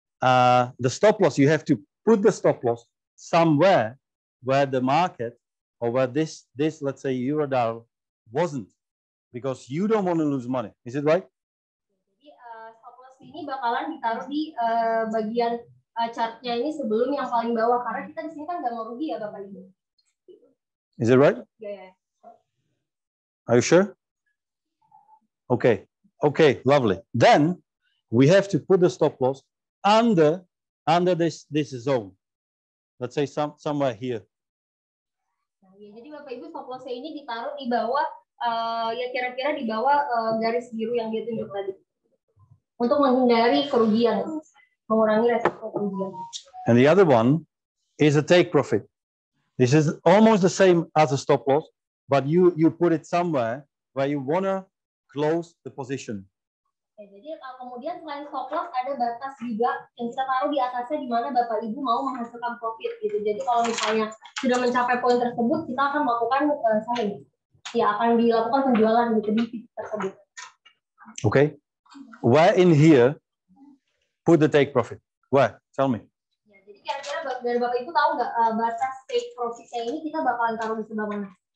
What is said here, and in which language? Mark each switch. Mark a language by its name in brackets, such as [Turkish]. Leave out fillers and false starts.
[English] The stop loss, you have to put the stop loss somewhere where the market or where this let's say Eurodollar wasn't, because you don't want to lose money. Is it right? [Indonesian] Jadi stop loss ini bakalan ditaruh di bagian chartnya ini sebelum yang paling bawah, karena kita di sini kan nggak mau rugi ya Bapak Ibu. [English] Is it right? Yeah. Are you sure? Okay, lovely. Then we have to put the stop loss under this zone. Let's say somewhere here. [Indonesian] Nah, ya, jadi Bapak Ibu stop loss ini ditaruh di bawah ya kira-kira di bawah garis biru yang dia tunjuk tadi. Untuk menghindari kerugian, mengurangi resiko kerugian. [English] And the other one is a take profit. This is almost the same as a stop loss, but you put it somewhere where you wanna close the position. [Indonesian] Oke, jadi kemudian selain stop loss ada batas juga yang kita taruh di atasnya di mana Bapak Ibu mau menghasilkan profit gitu. Jadi kalau misalnya sudah mencapai poin tersebut, kita akan melakukan selling. Ya, akan dilakukan penjualan gitu di titik tersebut. [English] Okay. Where in here put the take profit? Where? Tell me. [Indonesian] Ya, jadi kira-kira dari Bapak Ibu tahu nggak batas take profitnya ini kita bakalan taruh di sebelah mana?